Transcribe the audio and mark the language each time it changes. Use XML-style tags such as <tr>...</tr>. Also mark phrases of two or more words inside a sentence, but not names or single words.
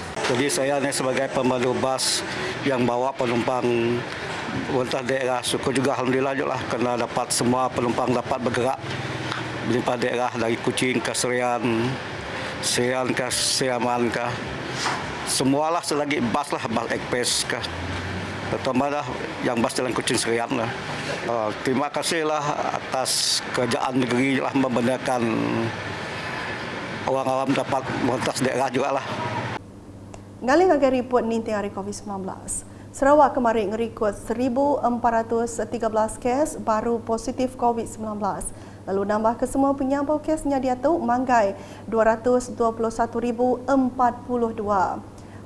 <ms>Jadi saya ni sebagai pemandu bas yang bawa penumpang lintas daerah, syukur juga alhamdulillah juga lah kerana dapat semua penumpang dapat bergerak lintas daerah dari Kuching ke Serian, Serian ke Siaman ke semualah selagi bas lah, bas ekspres ke terutama lah yang bas jalan Kuching Serian lah. Terima kasihlah atas kerajaan negeri lah membenarkan orang awam dapat merentas daerah juga lah.</ms> <iba>Ngalih ngagai report ninting hari COVID-19. Sarawak kemarin ngerikut 1,413 kes baru positif COVID-19. Lalu nambah ke semua penyambung kesnya dia tu manggai 221,042.</iba>